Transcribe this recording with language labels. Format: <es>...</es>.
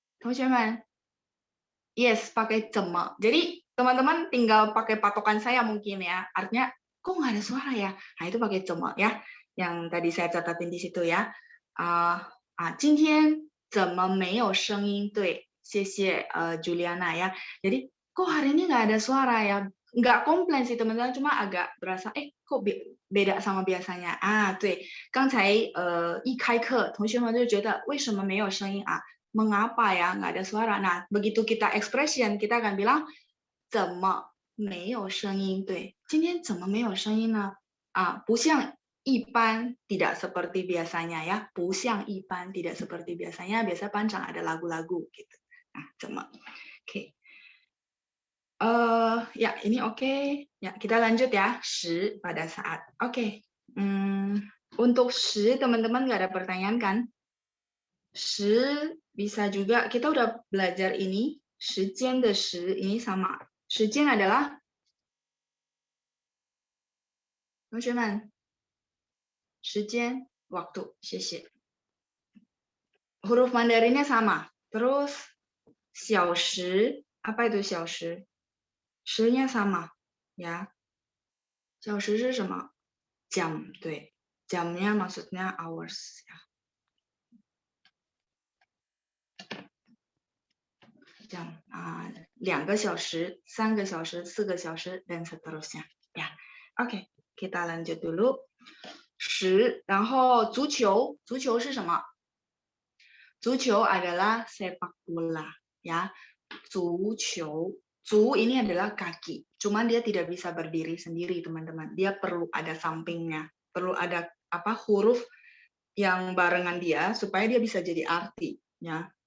<zh>同学们, yes, pakai 怎么.</zh> <id>Jadi, teman-teman tinggal pakai patokan saya mungkin ya. Artinya, kok nggak ada suara ya? Nah, itu pakai 怎么 ya. Yang tadi saya catatin di situ ya.</id> <zh>今天怎么没有声音? 对, 谢谢</zh> <id>Juliana ya. Jadi, kok hari ini nggak ada suara ya? Nggak komplain sih teman-teman, cuma agak berasa, kok beda sama biasanya.</id> <zh>对, 刚才一开课，同学们就觉得为什么没有声音啊?</zh> <id>Mengapa ya nggak ada suara? Nah, begitu kita expression, kita akan bilang</id> <zh>怎么没有声音? 对，今天怎么没有声音呢? 不像一般</zh> <id>tidak seperti biasanya ya.</id> <zh>不像一般</zh> <id>tidak seperti biasanya. Biasa panjang ada lagu-lagu gitu. Nah, 怎么.Oke. Ya, ini oke. Ya, kita lanjut ya. 时 pada saat. Oke. Untuk 时 teman-teman nggak ada pertanyaan kan? 时 bisa juga, kita udah belajar ini.</id> <zh>时间的时 ini sama. 时间 adalah 同学们, 时间 waktu. 谢谢.</zh> <id>Huruf Mandarinnya sama. Terus 小时, apa itu 小时? 时nya sama ya.</id> <zh>小时是什么?</zh> <id>Jam, 对. Jamnya maksudnya hours ya. Jam,</id> <zh>2 个小时, 3 个小时, 4 个小时,</zh> <id>dan seterusnya. Ya, oke, kita lanjut dulu.</id> <zh>时, 然后足球, 足球是什么?</zh> <id>足球 adalah sepak bola, ya. 足球 Zu ini adalah kaki, cuman dia tidak bisa berdiri sendiri, teman-teman. Dia perlu ada sampingnya, perlu ada huruf yang barengan dia supaya dia bisa jadi arti, ya.</id>